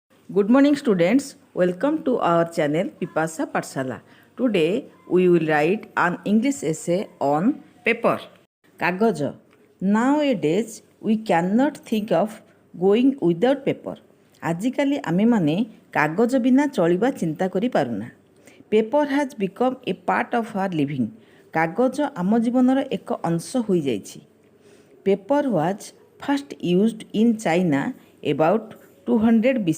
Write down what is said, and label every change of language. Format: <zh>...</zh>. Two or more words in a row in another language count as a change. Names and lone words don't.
<en>Good morning, students. Welcome to our channel Pipasa Patshala. Today we will write an English essay on paper. Kagoja. Nowadays we cannot think of going without paper.</en> <or>ଆଜିକାଲି ଆମେମାନେ କାଗଜ ବିନା ଚଳିବା ଚିନ୍ତା କରିପାରୁନା.</or> <en>Paper has become a part of our living.</en> <or>କାଗଜ ଆମ ଜୀବନର ଏକ ଅଂଶ ହୋଇଯାଇଛି.</or> <en>Paper was first used in China about 200 BC.</en>